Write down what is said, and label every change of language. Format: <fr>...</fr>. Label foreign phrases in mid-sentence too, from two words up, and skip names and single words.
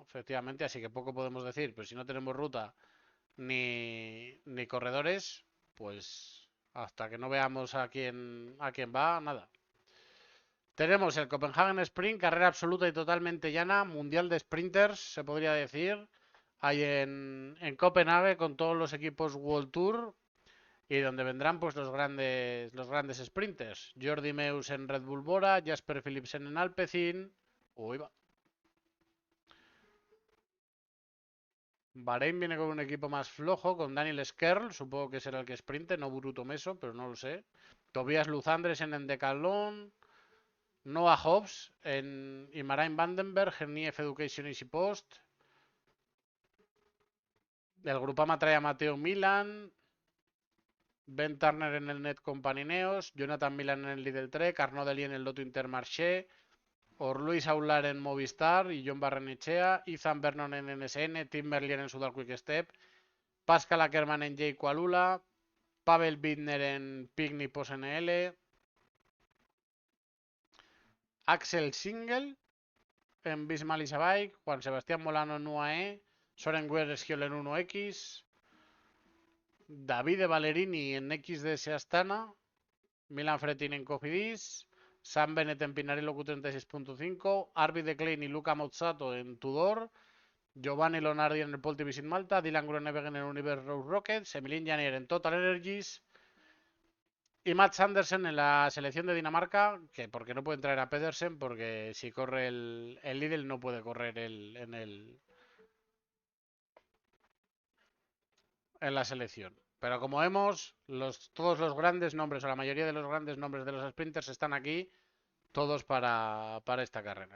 <es>Efectivamente, así que poco podemos decir. Pero si no tenemos ruta ni corredores, pues hasta que no veamos a quién va, nada. Tenemos el Copenhagen Sprint, carrera absoluta y totalmente llana, mundial de sprinters, se podría decir. Hay en Copenhague con todos los equipos World Tour y donde vendrán pues los grandes sprinters. Jordi Meus en Red Bull Bora, Jasper Philipsen en Alpecin. Uy, va. Bahrein viene con un equipo más flojo, con Daniel Skerl, supongo que será el que sprinte, no Bruto Meso, pero no lo sé. Tobias Luzandres en Decathlon, Noah Hobbs en Imarain Vandenberg, en IF Education Easy Post. El Grupama trae a Mateo Milan, Ben Turner en el Net Company Neos, Jonathan Milan en el Lidl Trek, Arnaud Delis en el Lotto Intermarché, Luis Aular en Movistar y John Barrenechea, Ethan Vernon en NSN, Tim Merlier en Sudal Quick Step, Pascal Ackermann en J. Kualula, Pavel Bittner en Pigny Pos NL, Axel Singel en Bismal Isabike, Juan Sebastián Molano en UAE, Soren Wereschiol en 1X, Davide Ballerini en XDS Astana, Milan Fretin en Cofidis, Sam Bennett en Pinarello Q36.5, Arvid De Klein y Luca Mozzato en Tudor, Giovanni Lonardi en el Pole Division Malta, Dylan Groenewegen en Universe Road Rockets, Emilien Janier en Total Energies y Matt Sanderson en la selección de Dinamarca, que porque no pueden traer a Pedersen, porque si corre el Lidl no puede correr en la selección. Pero como vemos, todos los grandes nombres, o la mayoría de los grandes nombres de los sprinters están aquí, todos para esta carrera.</es>